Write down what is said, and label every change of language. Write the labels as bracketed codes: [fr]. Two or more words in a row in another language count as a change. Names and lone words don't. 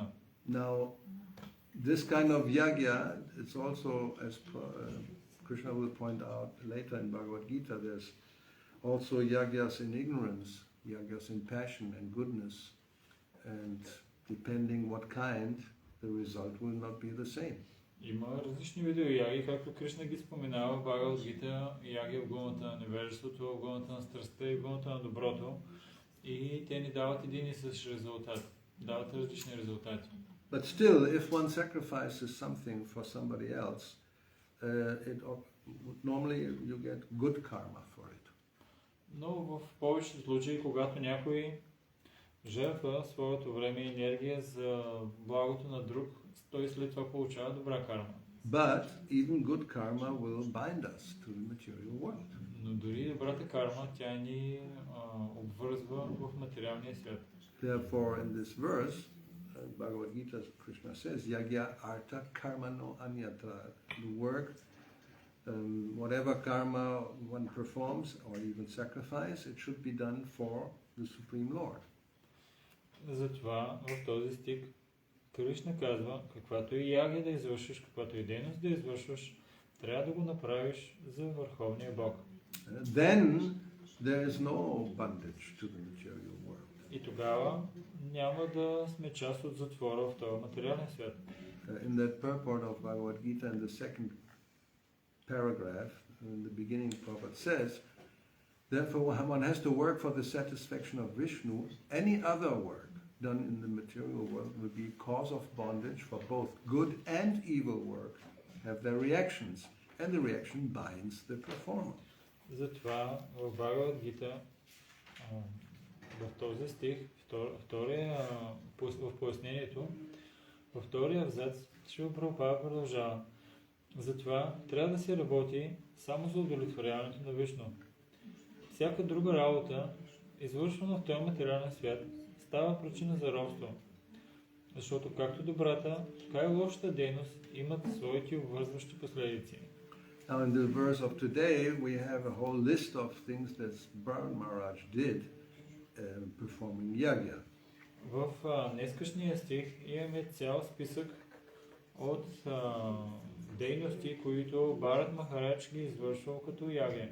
[en] Now, this kind of yagya, it's also, as Krishna will point out later in Bhagavad Gita, there's also yagyas in ignorance, yagyas in passion and goodness, and depending what kind, the result will not be the same. [bg] Има различни видове яги, както Кришна ги споменава в Бхагавад Гита, яги в гуната на невежеството, в гуната на страстта и в гуната на доброто. И те ни дават един и същ резултат. Дават различни резултати. [en] But still, if one sacrifices something for somebody else, normally you get good karma for it. [bg] Но в повечето случаи, когато някой жертва своето време и енергия за благото на друг, той след това получава добра карма. [en] But even good karma will bind us to the material world. [bg] Но дори добрата карма, тя ни обвързва в материалния свят. [en] Therefore, in this verse, Bhagavad Gita, Krishna says, [sa] यज्ञ अर्थ कर्म नो अन्यत्र. [en] The work, whatever karma one performs, or even sacrifice, it should be done for the Supreme Lord. [bg] Затова в този стих Кришна казва, каквато и ягия да извършиш, каквато и дейност да извършваш, трябва да го направиш за Върховния Бог. [en] Then there is no bondage to the material world. [bg] И тогава няма да сме част от затвора в този материален свят. [en] In that purport of Bhagavad Gita, in the second paragraph, in the beginning, Prabhupada says, therefore one has to work for the satisfaction of Vishnu. Any other work done in the material world will be cause of bondage, for both good and evil work have their reactions, and the reaction binds the performer. [bg] Затова в Бхагавад Гита, в този стих, в пояснението, във втория абзац, Шрила Прабхупада продължава. Затова трябва да се работи само за удовлетворяването на Вишну. Всяка друга работа, извършвана в този материален свят, става причина за робство. Защото както добрата, така и лошата дейност имат своите обвързващи последици. [en] Now in the verse of today, we have a whole list of things that Bharat Maharaj did performing yagya. [bg] В днескашния стих имаме цял списък от дейности, които Бхарат Махарадж ги извършвал като яге.